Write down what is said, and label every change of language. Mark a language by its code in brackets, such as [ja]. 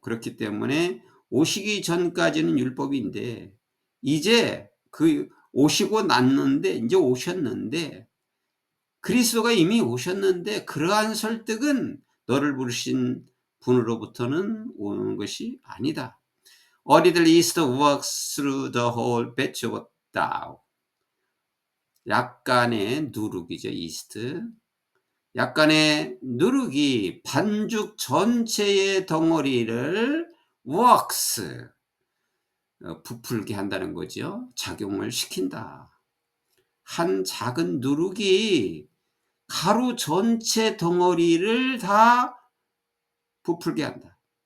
[ko] 그렇기 때문에 오시기 전까지는 율법인데 이제 그 오시고 났는데, 이제 오셨는데, 그리스도가 이미 오셨는데 그러한 설득은 너를 부르신 분으로부터는 오는 것이 아니다. [en] A little yeast works through the whole batch of dough. [ko] 약간의 누룩이죠, 이스트. 약간의 누룩이 반죽 전체의 덩어리를 works, 부풀게 한다는 거죠. 작용을 시킨다. 한 작은 누룩이 가루 전체 덩어리를 다 부풀게 한다.